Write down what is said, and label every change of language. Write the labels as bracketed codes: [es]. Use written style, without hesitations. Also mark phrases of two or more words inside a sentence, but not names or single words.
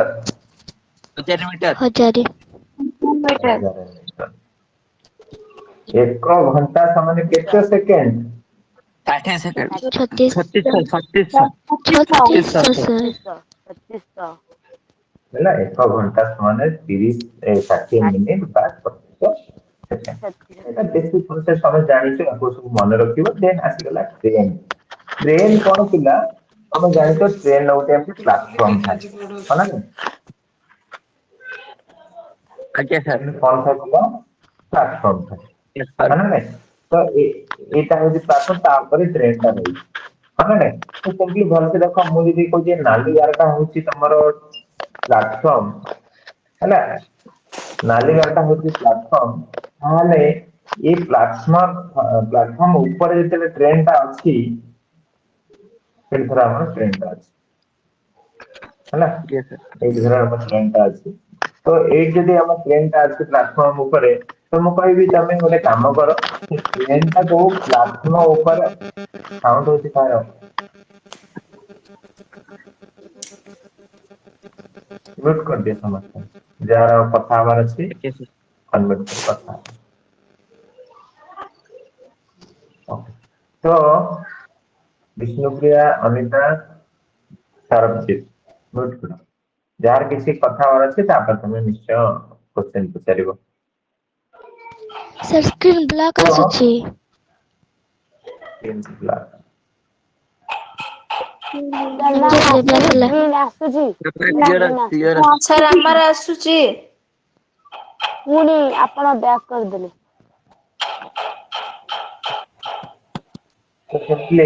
[en] 1000 meter. 1000 [or] 1000 ମିଟର 1 ଘଣ୍ଟା ସମାନେ କେତେ ସେକେଣ୍ଡ [en] 60 second. 36 36. 36 sir. 2500 [or] ହେଲା 1 ଘଣ୍ଟା ସମାନେ 60 ମିନିଟ ବା 36 ସେକେଣ୍ଡ ଏଇଟା [en] basic process [or] ତମେ ଜାଣିଛ ଆକୁ ସବୁ ମନେ ରଖିବ ଦେନ ଆସିଗଲା ଟ୍ରେନ ଟ୍ରେନ କଣ ଥିଲା ତମେ ଜାଣିଛ ଟ୍ରେନ ଗୋଟେ ଏମିତି ପ୍ଲାଟଫର୍ମ ଥାଏ ହଁ ନା ନାଇଁ [hi] आगे सर. [or] ଟ୍ରେନ କଣ ଥାଏ କହିଲ ପ୍ଲାଟଫର୍ମ ଥାଏ [en] Yes sir. [or] ହଁ ନା ନାଇଁ ତ ଏଇଟା ହଉଛି ପ୍ଲାଟଫର୍ମ ତା ଉପରେ ଟ୍ରେନ ଟା ରହିଛି ହଁ ନା ନାଇଁ ତ ସେମିତି ଭଲସେ ଦେଖ ମୁଁ ଯଦି କହୁଛି ନାଲି ଗାରଟା ହଉଛି ତମର ପ୍ଲାଟଫର୍ମ ହେଲା ନାଲି ଗାରଟା ହଉଛି ପ୍ଲାଟଫର୍ମ ତାହେଲେ ଏଇ ପ୍ଲାଟଫର୍ମ ଉପରେ ଯେତେବେଳେ ଟ୍ରେନ ଟା ଅଛି ସେଠି ଧର ଆମର ଟ୍ରେନ ଟା ଅଛି ହେଲା [en] Yes sir. [or] ଏଇଠି ଧର ଆମ ଟ୍ରେନ ଟା ଅଛି ତ ଏଇଠି ଯଦି ଆମ ଟ୍ରେନ ଟା ଅଛି ପ୍ଲାଟଫର୍ମ ଉପରେ ତ ମୁଁ କହିବି ତମେ ଗୋଟେ କାମ କର ସେ ଟ୍ରେନ ଟାକୁ ପ୍ଲାଟଫର୍ମ ଉପରେ ସାଉଣ୍ଡ ହଉଛି କାହାର [hi] म्यूट कर दिया समझता [or] ଯାହାର କଥା ହବାର ଅଛି [en] Okay sir. [or] ଅନମ୍ୟୁଟ କରି କଥା ହବ। Okay. ତ ବିଷ୍ଣୁପ୍ରିୟା ଅନିତା ସରବଜିତ म्यूट କର ଯାହାର କିଛି କଥା ହବାର ଅଛି ତାପରେ ତମେ ନିଶ୍ଚୟ କ୍ୱେଶ୍ଚନ ପଚାରିବ [en] Sir, screen black [or] ତ ଆସୁଛି ଆସୁଛି black ହେଲା ଆସୁଛି Clear. ସାର୍ ଆମର ଆସୁଛି ପୁଣି ଆପଣ ବ୍ୟାକ୍ କରିଦେଲେ ତ ସେଥିରେ